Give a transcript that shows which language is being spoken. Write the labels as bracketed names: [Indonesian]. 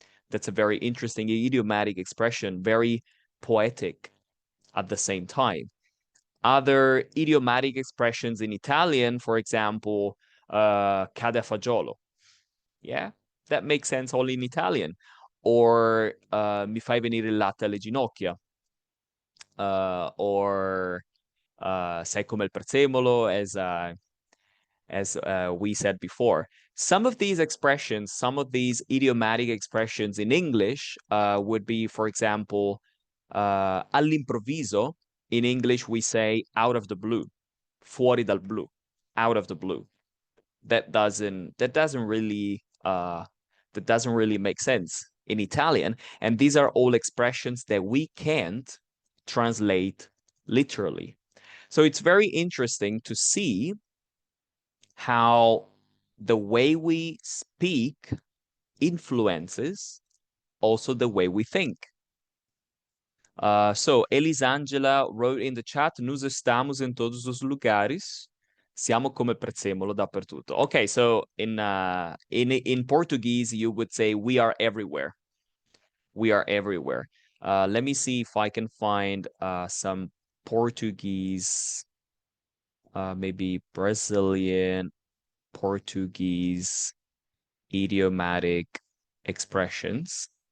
[English] That's a very interesting idiomatic expression, very poetic at the same time. Other idiomatic expressions in Italian, for example, cade a fagiolo. Yeah, that makes sense only in Italian. [Italian] Or mi fai venire il latte alle ginocchia. [English] Or sei come il prezzemolo, as we said before. Some of these expressions, some of these idiomatic expressions in English would be, for example, all'improvviso. In English, we say out of the blue, fuori dal blu, out of the blue. That doesn't really make sense in Italian. And these are all expressions that we can't translate literally. So it's very interesting to see how the way we speak influences also the way we think. So Elisangela wrote in the chat, [Portuguese] "Nos estamos em todos os lugares. [Italian] Siamo come prezzemolo dappertutto." [English] Okay, so in Portuguese, you would say we are everywhere. We are everywhere. Let me see if I can find some Portuguese, maybe Brazilian Portuguese idiomatic expressions.